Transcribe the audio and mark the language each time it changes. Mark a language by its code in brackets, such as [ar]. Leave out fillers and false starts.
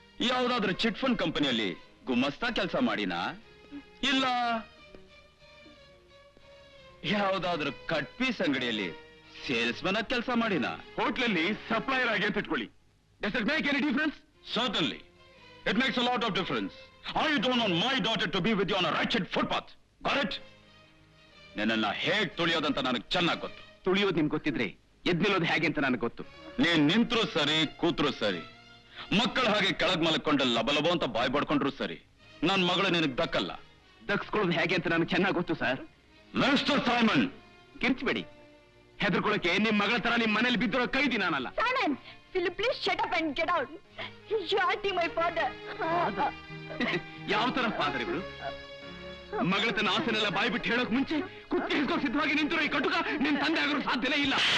[kn] ಯಾವ್ದಾದ್ರೂ chit fund ಕಂಪನಿಯಲ್ಲಿ ಗುಮ್ಮಸ್ತಾ ಕೆಲಸ ಮಾಡಿನಾ? ಇಲ್ಲ ಯಾವ್ದಾದ್ರೂ ಕಟ್ ಪೀಸ್ ಅಂಗಡಿಯಲ್ಲಿ ಸೇಲ್ಸ್ಮನ್ ಆಗಿ ಕೆಲಸ ಮಾಡಿನಾ? ಹೋಟ್ಲಲ್ಲಿ ಸಪ್ಲೈಯರ್ ಆಗಿ ಅಂತ ಇಟ್ಕೊಳ್ಳಿ. [en] Does it make any difference? Certainly. It makes a lot of difference. I don't want my daughter to be with you on a wretched footpath. Got it? [kn] ನಿನ್ನನ್ನ ಹೇಗ್ ತುಳಿಯೋದಂತ ನನಗೆ ಚೆನ್ನಾಗಿ ಗೊತ್ತು. ತುಳಿಯೋದು ನಿಮ್ಗೆ ಗೊತ್ತಿದ್ರೆ ಎದ್ ನಿಲ್ಲೋದು ಹೇಗೆ ಅಂತ ನನಗೆ ಗೊತ್ತು. ನೀನ್ ನಿಂತ್ರು ಸರಿ, ಕೂತ್ರು ಸರಿ, ಮಕ್ಕಳ ಹಾಗೆ ಕೆಳಗ್ ಮಲ್ಕೊಂಡು ಲಬಲಬೋ ಅಂತ ಬಾಯ್ ಬಡ್ಕೊಂಡ್ರು ಸರಿ, ನನ್ ಮಗಳು ನಿನಗ್ ದಕ್ಕಲ್ಲ. ದಕ್ಸ್ಕೊಳ್ಳೋದು ಹೇಗೆ ಅಂತ ನನಗೆ ಚೆನ್ನಾಗಿ ಗೊತ್ತು ಸರ್. Mister Simon, ಕಿರ್ಚ್ಬೇಡಿ. ಹೆದರ್ಕೊಳ್ಳೋಕೆ ನಿಮ್ ಮಗಳ ತರ ನಿಮ್ ಮನೇಲಿ ಬಿದ್ದಿರೋ ಕೈದಿ ನಾನಲ್ಲ. [en] Simon, will you please shut up and get out? You are hurting my father. [kn] ಯಾವ ತರ ಫಾದರ್ ಇವರು? ಮಗಳ ತನ್ನ ಆಸೆನೆಲ್ಲ ಬಾಯಿ ಬಿಟ್ಟು ಹೇಳೋಕ್ ಮುಂಚೆ ಕುತ್ತಿ ಹಿಡ್ಕೊಂಡು ಸಿದ್ಧವಾಗಿ ನಿಂತಿರೋ ಈ ಕಟುಕ ನಿನ್ ತಂದೆ ಆಗೋರು ಸಾಧ್ಯನೇ ಇಲ್ಲ.